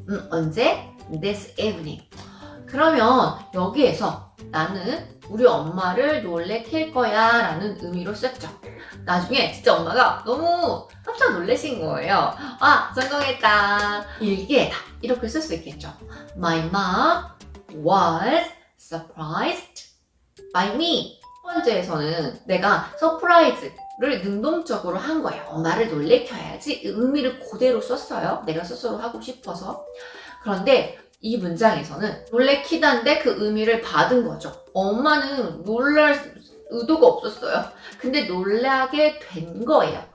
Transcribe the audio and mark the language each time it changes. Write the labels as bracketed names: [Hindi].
[Korean] 언제? [English] This evening. [Korean] 그러면 여기에서 나는 우리 엄마를 놀래킬 거야 라는 의미로 썼죠. 나중에 진짜 엄마가 너무 깜짝 놀라신 거예요. 아, 성공했다. 일기에다 이렇게 쓸 수 있겠죠. [English] My mom was surprised by me. [Korean] 첫 번째에서는 내가 서프라이즈를 능동적으로 한 거예요. 엄마를 놀래켜야지. 의미를 그대로 썼어요. 내가 스스로 하고 싶어서. 그런데 이 문장에서는 놀래키다인데 그 의미를 받은 거죠. 엄마는 놀랄 의도가 없었어요. 근데 놀라게 된 거예요.